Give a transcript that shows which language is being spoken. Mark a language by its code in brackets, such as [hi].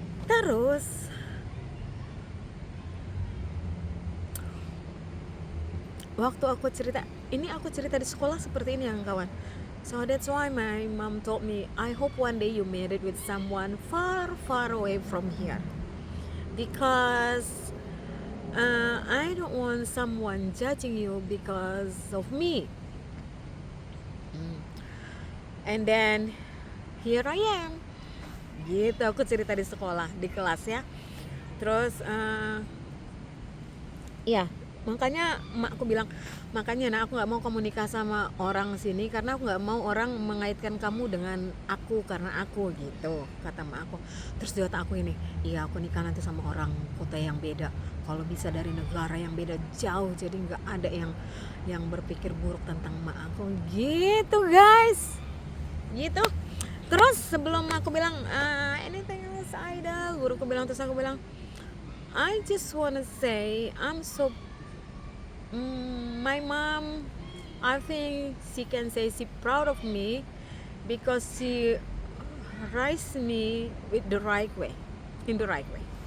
[id] Terus waktu aku cerita di sekolah seperti ini yang kawan. [en] So that's why my mom told me, I hope one day you married with someone far far away from here, because I don't want someone judging you because of me. And then here I am gitu. [id] Aku cerita di sekolah, di kelas ya. Terus iya, makanya emakku bilang, makanya nah aku nggak mau kamu nikah sama orang sini, karena aku nggak mau orang mengaitkan kamu dengan aku karena aku gitu, kata emak aku. Terus di otak aku ini, iya aku nikah nanti sama orang kota yang beda, kalau bisa dari negara yang beda jauh, jadi nggak ada yang berpikir buruk tentang emak aku gitu guys, gitu. Terus sebelum aku bilang [en] anything else Aida, [id] guruku bilang, terus aku bilang [en] I just wanna say I'm so my mom, I think she can say she proud of me because she raised me with the right way, in the right way.